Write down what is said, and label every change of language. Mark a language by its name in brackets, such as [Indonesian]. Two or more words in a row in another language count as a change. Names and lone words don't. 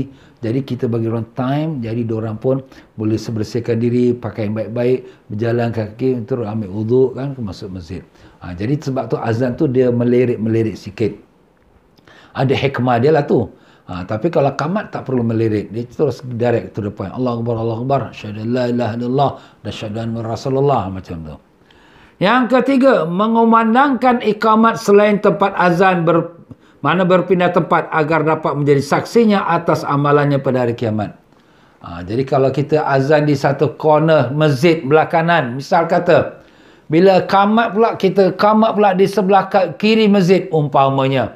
[Malay] Jadi kita bagi orang time, jadi diorang pun boleh bersihkan diri, pakai yang baik-baik, berjalan kaki, terus ambil wuduk kan, masuk masjid. Jadi sebab tu azan tu dia melirik-melirik sikit. Ada hikmah dia lah tu. Tapi kalau qamat tak perlu melirik, dia terus [English] direct to the point. [Arabic] الله أكبر، الله أكبر، أشهد أن لا إله إلا الله dan أشهد أن رسول الله, [Malay] macam tu. Yang ketiga, mengumandangkan iqamat selain tempat azan mana berpindah tempat agar dapat menjadi saksinya atas amalannya pada hari kiamat. Jadi kalau kita azan di satu corner masjid belah kanan, misal kata, bila qamat pula, kita qamat pula di sebelah kiri masjid umpamanya.